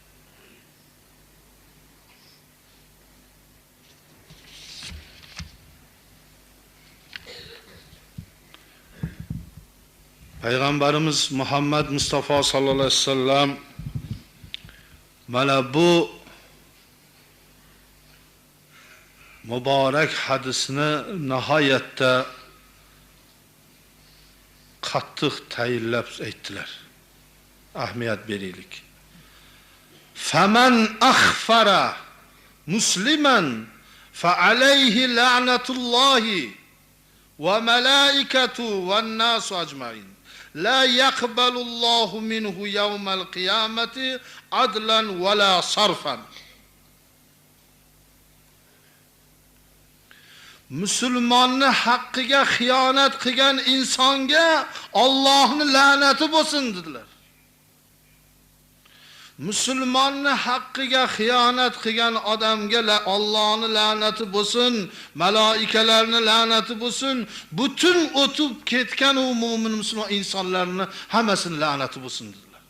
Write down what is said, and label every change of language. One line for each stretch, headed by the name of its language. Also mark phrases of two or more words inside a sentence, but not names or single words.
Uzbek: Payg'ambarimiz Muhammad Mustafa
Arabic: صلى الله عليه وسلم
Uzbek: mana bu muborak hadisni nihoyatda qattiq tayinlab aytdilar. Ahamiyat beraylik.
Arabic: فمن أخفر مسلما فعليه لعنة الله والملائكة والناس أجمعين. لا يقبل الله منه يوم القيامة عدلا ولا صرفا.
Uzbek: Musulmonni haqqiga xiyonat qilgan insonga Allohning la'nati bo'lsin dedilar. Musulmonni haqqiga xiyonat qilgan odamga Allohning la'nati bo'lsin, malaikalarning la'nati bo'lsin, butun o'tib ketgan u mu'min musulmon insonlarning hammasining la'nati bo'lsin dedilar.